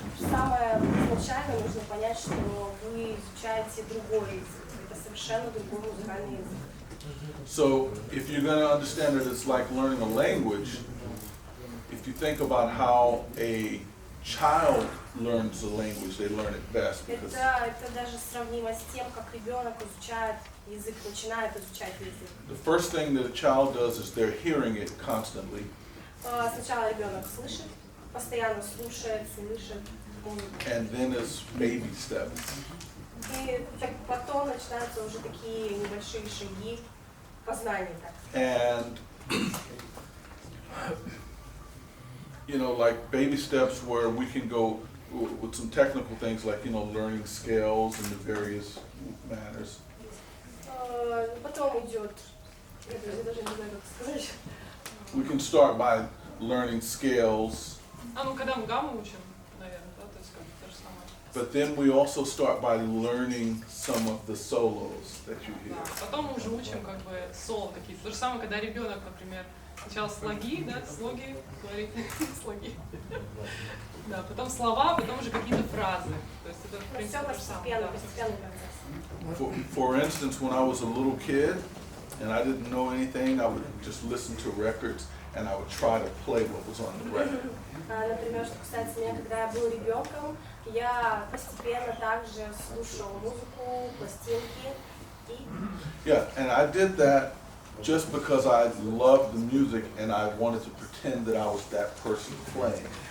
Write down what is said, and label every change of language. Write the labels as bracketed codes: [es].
[ru] Самое изначально нужно понять, что вы изучаете другой язык. Это совершенно другой музыкальный язык. [en] So if you're going to understand that it's like learning a language, if you think about how a child learns a language, they learn it best because [ru] Это даже сравнимо с тем, как ребенок изучает язык, начинает изучать язык. [en] the first thing that a child does is they're hearing it constantly, [ru] Сначала ребенок слышит, постоянно слушает, слышит музыку. [en] and then it's baby steps. [ru] И потом начинаются уже такие небольшие шаги познания. [en] And you know, like baby steps where we can go with some technical things like, you know, learning scales in the various manners. [ru] Потом идет, я даже не знаю, как сказать. [en] We can start by learning scales, [ru] Ну, когда мы гамму учим, наверное, да, то есть как то же самое. [en] but then we also start by learning some of the solos that you hear. [ru] Да. Потом мы уже учим как бы соло какие-то. То же самое, когда ребенок, например, сначала слоги, да, слоги, говорит, слоги. Да, потом слова, потом уже какие-то фразы. То есть это, в принципе, Все то же самое. постепенный процесс. [en] For instance, when I was a little kid and I didn't know anything, I would just listen to records and I would try to play what was on the record. [ru] Например, что касается меня, когда я был ребенком, я постепенно также слушал музыку, пластинки и [en] Yeah, and I did that just because I loved the music and I wanted to pretend that I was that person playing.